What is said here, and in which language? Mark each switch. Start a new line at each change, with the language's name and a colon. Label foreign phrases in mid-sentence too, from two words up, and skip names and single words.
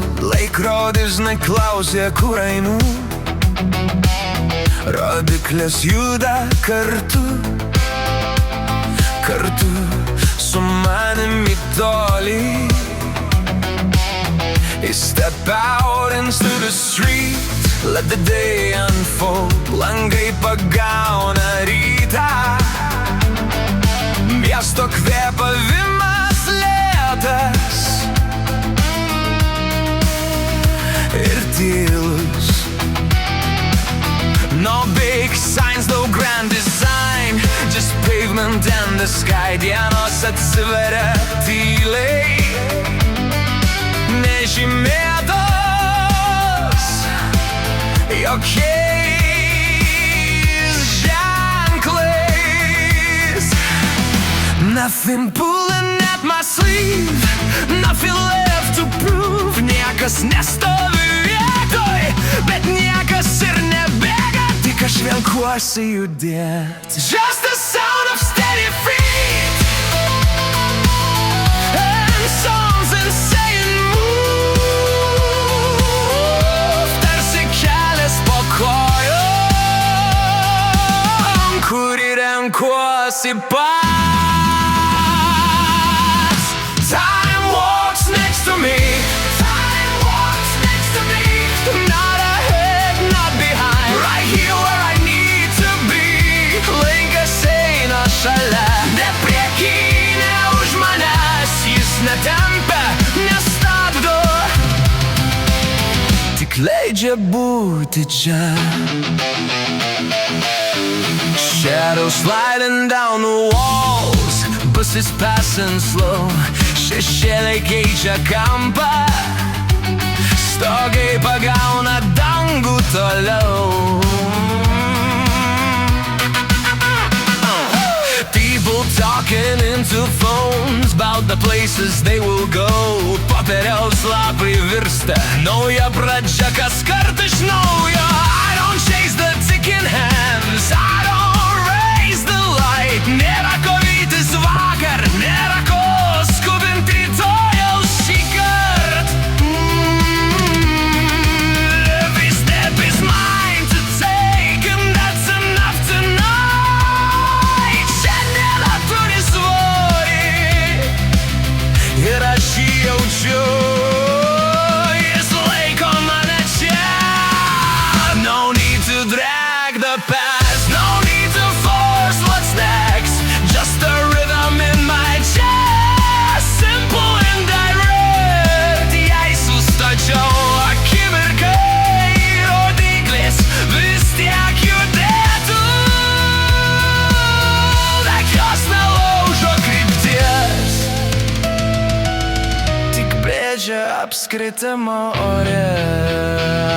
Lithuanian: Laikrodis neklausė, kur einu. Rodiklis juda kartu, kartu su manim į tolį.
English: I step out into the street, let the day unfold.
Lithuanian: Langai pagauna rytą, miesto kvėpavimas lėtas ir tylus.
English: No big signs, no grand design, just pavement and the sky.
Lithuanian: Dienos atsiveria tyliai, nežymėtos jokiais ženklais.
English: Nothing pulling at my sleeve, nothing left to prove.
Lithuanian: Niekas nestovi vietoj, bet niekas ir nebėga. Tik aš renkuosi judėt.
English: Just the sound of steady feet and songs and saying move.
Lithuanian: Tarsi kelias po kojom, kurį renkuosi pats.
English: Time walks next to me, time walks next to me. Not ahead, not behind, right here where I need to be.
Lithuanian: Laikas eina šalia, ne prieky, ne už manęs. Jis netempia, nestabdo, tik leidžia būti čia.
English: Shadows sliding down the walls, buses passing slow.
Lithuanian: Šešėliai keičia kampą, stogai pagauna dangų toliau.
English: People talking into phones about the places they will go.
Lithuanian: Popieriaus lapai virsta nauja pradžia, kaskart iš naujo.
English: I don't chase the ticking hands, I don't raise the light.
Lithuanian: Nėra ko vytis vakar, nėra ko skubinti rytojaus šįkart.
English: Every step is mine to take, and that's enough tonight.
Lithuanian: Šiandiena turi svorį ir aš jį jaučiu. Jis laiko mane čia.
English: No need to drag the past, no need to force what's next. Just a rhythm in my chest, simple and direct.
Lithuanian: Jei sustačiau akimirkai, rodiklis vis tiek judėtų. Bet jos nelaužo krypties, tik brėžia apskritimo ore.